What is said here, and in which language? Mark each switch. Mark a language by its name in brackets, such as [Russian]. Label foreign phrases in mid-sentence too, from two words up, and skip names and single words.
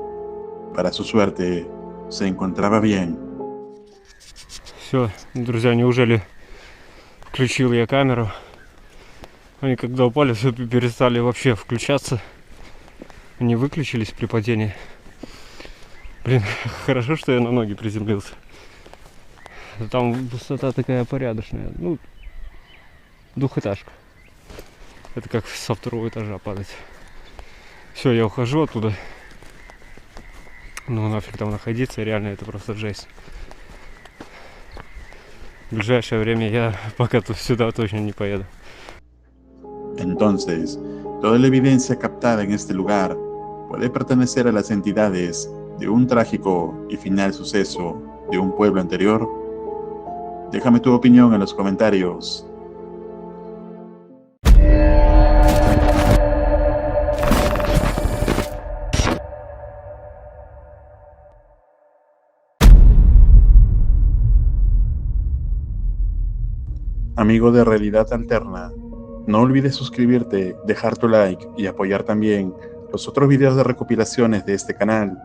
[Spanish] Para su suerte, se encontraba bien. [Russian] Все, друзья, неужели включил я камеру? Они когда упали, все перестали вообще включаться. Они выключились при падении. Блин, хорошо, что я на ноги приземлился. Там высота такая порядочная. Ну, двухэтажка. Это как со второго этажа падать. Все, я ухожу оттуда. Ну нафиг там находиться, реально это просто жесть. В ближайшее время я пока сюда точно не поеду. [Spanish] Entonces, toda la evidencia captada en este lugar puede pertenecer a las entidades de un trágico y final suceso de un pueblo anterior. Déjame tu opinión en los comentarios. Amigo de Realidad Alterna, no olvides suscribirte, dejar tu like y apoyar también los otros videos de recopilaciones de este canal.